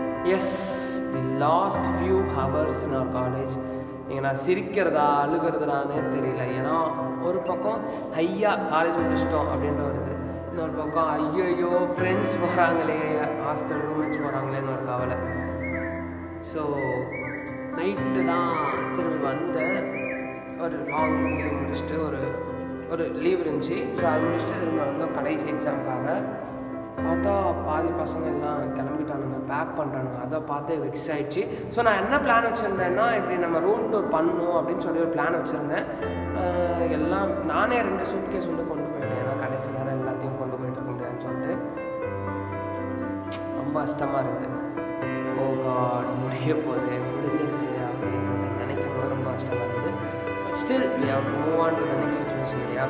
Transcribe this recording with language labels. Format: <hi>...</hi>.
<en>Yes, the last few hours in our college.</en> <ta>நான் சிரிக்கிறதா அழுகிறதுனானே தெரியல. ஏன்னா ஒரு பக்கம் ஐயா காலேஜ் முடிச்சிட்டோம் அப்படின்ற வருது, இன்னொரு பக்கம் ஐயோ ஃப்ரெண்ட்ஸ் போகிறாங்களே, ஹாஸ்டல் ரூம்மேட்ஸ் போகிறாங்களேன்னு ஒரு கவலை. ஸோ நைட்டு தான் திரும்பி வந்தேன். ஒரு லாங் லீவ் முடிச்சுட்டு ஒரு லீவ் இருந்துச்சு. ஸோ அது முடிச்சுட்டு திரும்ப வந்தோம் கடைசி எக்ஸாமுக்காக. பார்த்தா பாதி பசங்க எல்லாம் கிளம்பிட்டானுங்க, பேக் பண்ணுறானுங்க. அதை பார்த்தே வெக்ஸ் ஆகிடுச்சு. ஸோ நான் என்ன பிளான் வச்சுருந்தேன்னா, இப்படி நம்ம ரூம் டூர் பண்ணணும் அப்படின்னு சொல்லி ஒரு பிளான் வச்சுருந்தேன். எல்லாம் நானே 2 சூட்கேஸ் வந்து கொண்டு போயிட்டேன். ஏன்னா கடைசி நேரம் எல்லாத்தையும் கொண்டு போயிட்டு இருக்க முடியாதுன்னு சொல்லிட்டு ரொம்ப கஷ்டமாக இருக்குது. ஓ காட், முடிஞ்சிருச்சு அப்படின்னு நினைக்கும் போது ரொம்ப கஷ்டமாக இருக்குது.</ta> <en>but still we have to move on to the next situation</en> <ta>இல்லையா.</ta>